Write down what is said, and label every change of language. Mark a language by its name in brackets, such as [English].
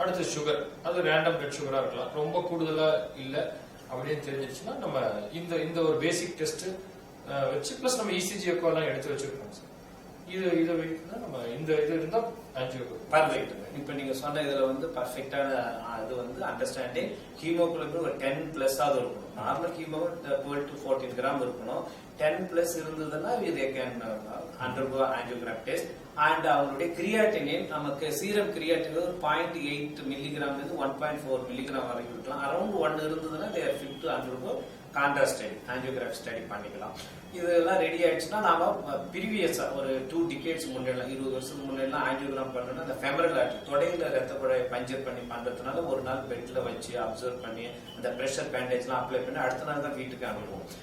[Tamil] அடுத்து சுகர், அது random blood சுகரா இருக்கலாம், ரொம்ப கூடுதலா இல்ல அப்படின்னு தெரிஞ்சிருச்சுன்னா நம்ம இந்த ஒரு பேசிக் டெஸ்ட் வச்சு பிளஸ் நம்ம இசிஜி எக்கோ எல்லாம் எடுத்து வச்சிருக்கோம் சார். இதை வைத்து நம்ம இந்த இது இருந்தா பர்ஃபெக்ட். இப்ப நீங்க சொன்ன இதுல வந்து பர்ஃபெக்டான அது வந்து அண்டர்ஸ்டாண்டிங். ஹீமோகுளோபின் ஒரு 10+ ஆகுது இருக்கணும். நார்மல் ஹீமோகுளோபின் 12 to 14 கிராம் இருக்கணும். [English] 10+ [Tamil] இருந்ததுன்னா [English] they can undergo angiogram test. [Tamil] And அவங்களுடைய கிரியாட்டினின் நமக்கு சீரம் கிரியாட்டின் ஒரு 0.8 மில்லிகிராம் இருந்து 1.4 மில்லிகிராம் வரைக்கும் இருக்கலாம். [English] around 1 [Tamil] இருந்ததுன்னா [English] they are fit to undergo contrast study, angiography study [Tamil] பண்ணிக்கலாம். இதெல்லாம் ரெடி ஆயிடுச்சுன்னா நாம ப்ரீவியஸா ஒரு 2 டிகேட்ஸ் முன்னெல்லாம் 20 வருஷத்துக்கு முன்னெல்லாம் ஆஞ்சியோகிராம் பண்ணோம்னா அந்த ஃபெமரல் ஆர்டரி தொடையில ரத்த குழாயை பஞ்சர் பண்ணி பண்றதுனால ஒரு நாள் பெட்ல வச்சு அப்சர்வ் பண்ணி அந்த பிரஷர் பேண்டேஜ்லாம் அப்ளை பண்ணி அடுத்த நாள் தான் வீட்டுக்கு அனுப்புவோம்.